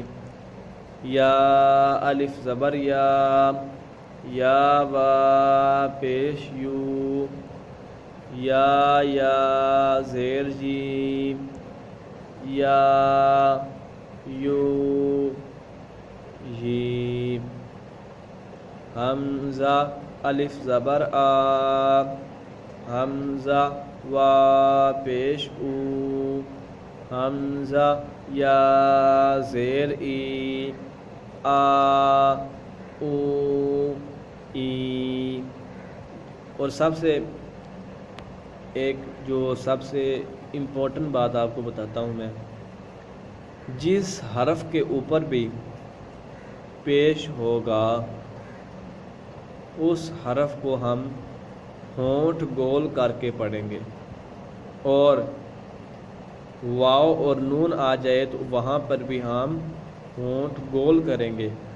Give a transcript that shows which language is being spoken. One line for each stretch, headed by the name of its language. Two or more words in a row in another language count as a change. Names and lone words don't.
Urdu: یا الف زبر یا وا پیش یو یا زیر جی یا یو ہی. حمزہ الف زبر آ حمزہ وا پیش او حمزہ یا زیر ای آ او ای. اور سب سے ایک جو سب سے امپورٹنٹ بات آپ کو بتاتا ہوں میں، جس حرف کے اوپر بھی پیش ہوگا اس حرف کو ہم ہونٹ گول کر کے پڑھیں گے، اور واو اور نون آ جائے تو وہاں پر بھی ہم ہونٹ گول کریں گے.